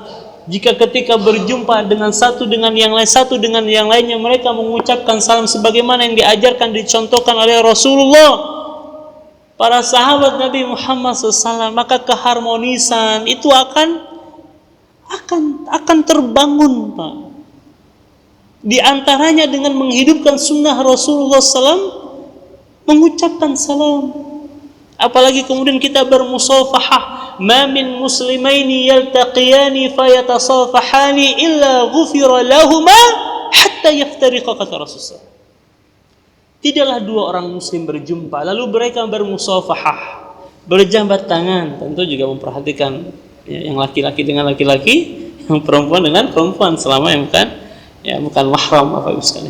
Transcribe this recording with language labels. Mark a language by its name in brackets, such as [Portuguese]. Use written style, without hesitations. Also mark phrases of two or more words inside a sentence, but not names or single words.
[Indonesian] Jika ketika berjumpa dengan satu dengan yang lain, satu dengan yang lainnya, mereka mengucapkan salam sebagaimana yang diajarkan, dicontohkan oleh Rasulullah, para sahabat Nabi Muhammad SAW, maka keharmonisan itu akan terbangun, Pak. Di antaranya dengan menghidupkan sunnah Rasulullah SAW, mengucapkan salam. Apalagi kemudian kita bermusafahah. [Arabic] ما من مسلمين يلتقيان فيتصافحان إلا غفر لهما حتى يفترقا, [Indonesian] kata Rasulullah. Tidaklah dua orang muslim berjumpa lalu mereka bermusafahah, berjabat tangan. Tentu juga memperhatikan yang laki-laki dengan laki-laki, yang perempuan dengan perempuan, selama yang bukan mahram, Bapak Ibu sekalian.